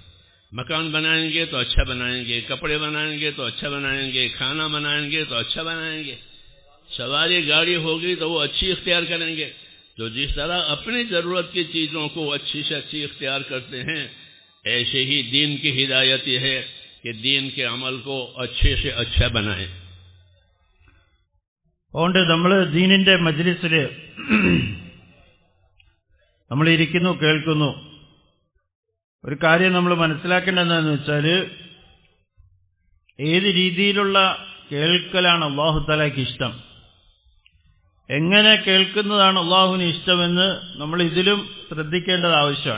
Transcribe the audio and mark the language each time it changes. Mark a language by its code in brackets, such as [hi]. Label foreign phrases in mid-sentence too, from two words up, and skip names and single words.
[ur] مکان بنائیں گے تو اچھا بنائیں گے، کپڑے بنائیں گے تو اچھا بنائیں گے، کھانا بنائیں گے تو اچھا بنائیں گے، سواری گاڑی ہوگی تو وہ اچھی اختیار کریں گے. تو جس طرح اپنی ضرورت کی چیزوں کو اچھی سے اچھی اختیار کرتے ہیں، ایسے ہی دین کی ہدایت یہ ہے کہ دین کے عمل کو اچھے سے اچھا بنائیں. [ml] അതുകൊണ്ട് നമ്മൾ ദീനിന്റെ മജ്ലിസിൽ നമ്മൾ ഇരിക്കുന്നു, കേൾക്കുന്നു. ഒരു കാര്യം നമ്മൾ മനസ്സിലാക്കേണ്ടതെന്ന് വെച്ചാൽ ഏത് രീതിയിലുള്ള കേൾക്കലാണ് [ar] الله تعالى [ml] ഇഷ്ടം, എങ്ങനെ കേൾക്കുന്നതാണ് അല്ലാഹുവിന് ഇഷ്ടമെന്ന് നമ്മൾ ഇതിലും ശ്രദ്ധിക്കേണ്ടത് ആവശ്യമാണ്.